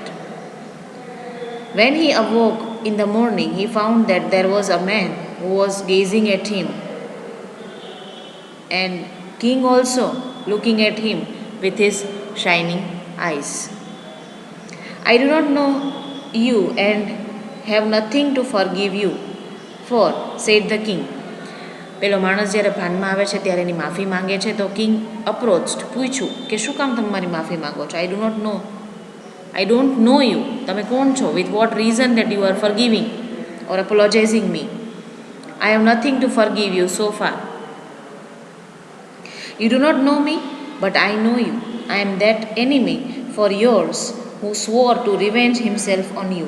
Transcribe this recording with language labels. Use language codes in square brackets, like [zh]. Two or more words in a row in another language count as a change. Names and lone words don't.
[en] When he awoke in the morning, he found that there was a man who was gazing at him, and king also looking at him with his shining eyes. I do not know you and have nothing to forgive you for, said the king. [gu] પેલો માણસ જ્યારે ભાનમાં આવે છે ત્યારે એની માફી માંગે છે, તો [en] king approached, [gu] પૂછ્યું કે શું કામ તમે મારી માફી માંગો છો? [en] I don't know you. [gu] તમે કોણ છો? [en] With what reason that you are forgiving or apologizing me? I have nothing to forgive you so far. You do not know me, but I know you. I am that enemy for yours who swore to revenge himself on you.